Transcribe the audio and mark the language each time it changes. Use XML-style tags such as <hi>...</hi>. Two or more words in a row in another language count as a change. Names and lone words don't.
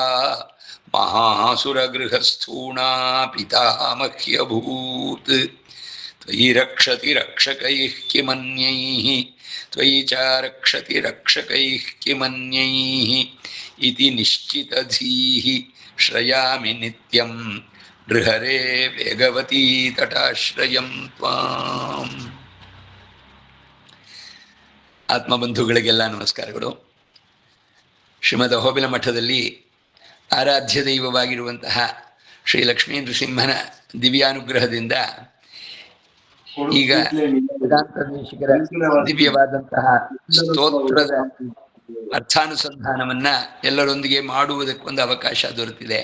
<sa>महासुरगृहस्थूणा पितामह्यभूत् त्वयि रक्षति रक्षकैः किमन्यैः त्वयि च रक्षति रक्षकैः किमन्यैः इति निश्चितधीः श्रयामि नित्यं नृहरे वेगवती तटाश्रयं त्वाम्.</sa> <kn>ಆತ್ಮಬಂಧುಗಳಿಗೆಲ್ಲ ನಮಸ್ಕಾರಗಳು. ಶ್ರೀಮದ್ ಅಹೋಬಿಲ ಮಠದಲ್ಲಿ ಆರಾಧ್ಯ ದೈವವಾಗಿರುವಂತಹ ಶ್ರೀ ಲಕ್ಷ್ಮೀ ನೃಸಿಂಹನ ದಿವ್ಯಾನುಗ್ರಹದಿಂದ ಈಗ ವೇದಾಂತ ದೇಶಿಕರ ದಿವ್ಯವಾದಂತಹ ಸ್ತೋತ್ರದ ಅರ್ಥಾನುಸಂಧಾನವನ್ನ ಎಲ್ಲರೊಂದಿಗೆ ಮಾಡುವುದಕ್ಕೊಂದು ಅವಕಾಶ ದೊರೆತಿದೆ.</kn>